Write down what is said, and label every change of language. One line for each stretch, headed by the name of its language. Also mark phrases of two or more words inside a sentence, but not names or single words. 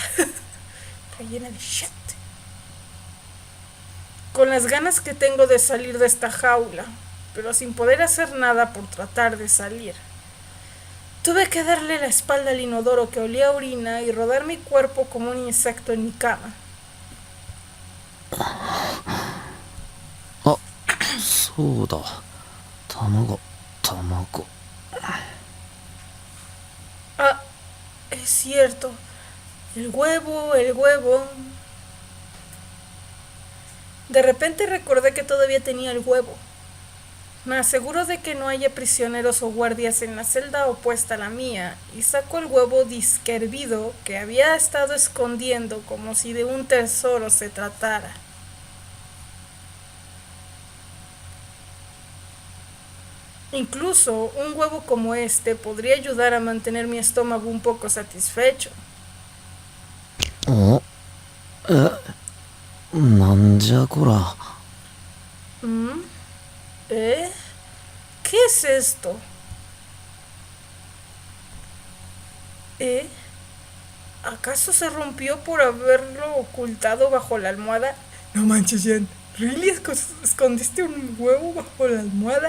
Spanish: Rellena de shit. Con las ganas que tengo de salir de esta jaula, pero sin poder hacer nada por tratar de salir. Tuve que darle la espalda al inodoro que olía a orina y rodar mi cuerpo como un insecto en mi cama.
Japanese: あ、そうだ。卵。
Spanish: Ah, es cierto. El huevo. De repente recordé que todavía tenía el huevo. Me aseguro de que no haya prisioneros o guardias en la celda opuesta a la mía y saco el huevo disque hervido que había estado escondiendo como si de un tesoro se tratara. Incluso un huevo como este podría ayudar a mantener mi estómago un poco satisfecho.
Japanese: お、なんじゃこら。
Spanish: ¿Qué es esto? ¿Acaso se rompió por haberlo ocultado bajo la almohada? No manches, Jen. ¿Really escondiste un huevo bajo la almohada?